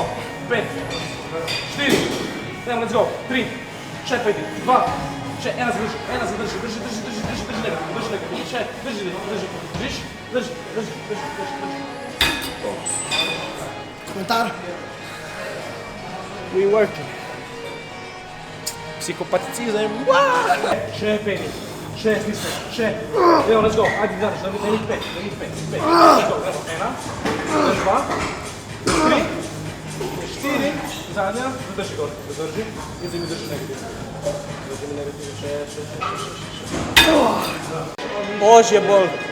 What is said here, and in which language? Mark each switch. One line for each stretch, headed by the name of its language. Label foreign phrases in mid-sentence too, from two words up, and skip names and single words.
Slovenian: 5, 4, gremo,
English: let's go,
Slovenian: 3, še 5, 2, še 1 zadrži, drži nekaj, še, drži. Komentar?
English: We working.
Slovenian: Psihopatizem. Še 5, še stiskaj, še. Evo,
English: let's go,
Slovenian: ajde, daš, da mi 5.
English: Let's go,
Slovenian: evo, 1, 2, 3, 4, zadnja, zadrži gor, zadrži, in zdaj mi drži negativ. Drži mi negativ, še. Božje bolj.